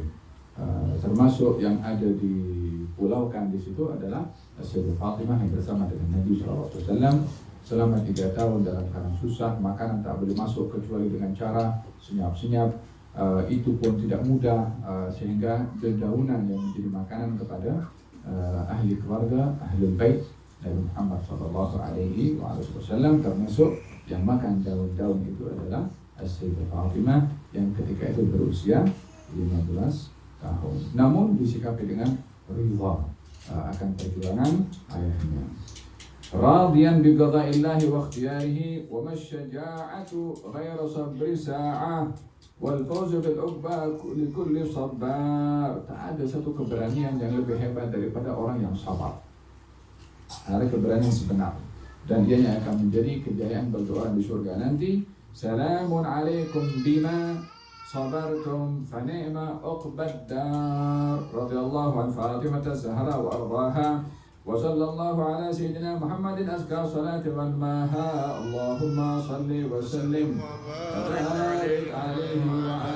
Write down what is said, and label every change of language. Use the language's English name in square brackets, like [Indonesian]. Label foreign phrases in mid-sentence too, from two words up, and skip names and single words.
[Malay] Termasuk yang ada dipulaukan di situ adalah Sayyidah Fatimah yang bersama dengan Nabi SAW selama 3 tahun dalam keadaan susah. Makanan tak boleh masuk kecuali dengan cara senyap-senyap. Itu pun tidak mudah, sehingga dedaunan yang menjadi makanan kepada ahli keluarga, ahli bait Nabi Muhammad SAW, termasuk yang makan daun-daun itu adalah Sayyidah Fatimah yang ketika itu berusia 15 tahun. Namun disikapi dengan ridha akan perjuangan ayahnya. [Arabic] راضيا بقضاء الله واختياره، وما الشجاعة غير صبر ساعة والفوز بالعقبى لكل صابر. [Malay] Tak ada satu keberanian yang lebih hebat daripada orang yang sabar. Ada keberanian sebenar, dan ianya akan menjadi kejayaan bagi orang di surga nanti. [Arabic] سلام عليكم بما صبرتم فنعم عقبى الدار. رضي الله عن فاطمة الزهراء وأرضاها، وصلى الله على سيدنا محمد أزكى صلاة والماها. اللهم صل وسلم وبارك عليه